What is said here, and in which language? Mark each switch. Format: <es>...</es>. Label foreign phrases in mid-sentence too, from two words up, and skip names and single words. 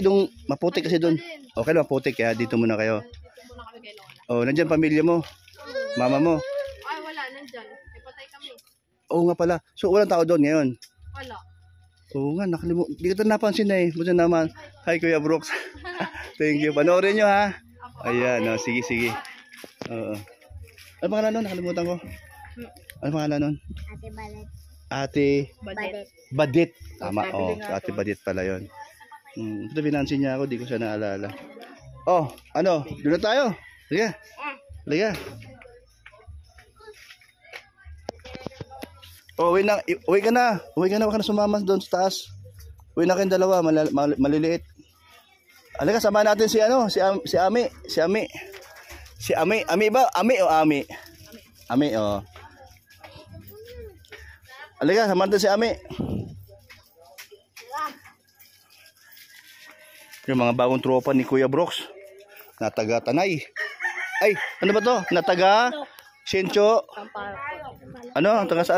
<tl>Doon, maputik kasi doon. Okay lang, maputik. Kaya dito muna kayo. Nandyan pamilya mo. Mama mo. Ay, wala. Nandyan. May patay kami. Oo nga pala. So, walang tao doon ngayon? Wala. Oo nga, nakalimutan. Hindi kita napansin eh. Buti naman.</tl> <en>Hi, Kuya Brooks. Thank you.</en> <tl>Panoorin nyo ha. Ayan, sige. Ano pangalan nun? Nakalimutan ko. Ano pangalan nun? Ate Badit. Tama, Ate Badit pala yun. Ito pinansin niya ako, di ko siya naalala. Doon na tayo. Liga. Uwi ka na. Huwag ka na sumama doon sa taas. Uwi na kayong dalawa, maliliit. Halika, sama natin si Ami. Si Ami. Ami ba? Ami o Ami? Ami, Halika, sama natin si Ami. Yung mga bagong tropa ni Kuya Brooks. Nataga Tanay. Ay, ano ba to? Nataga Siencho. Taga saan?</tl>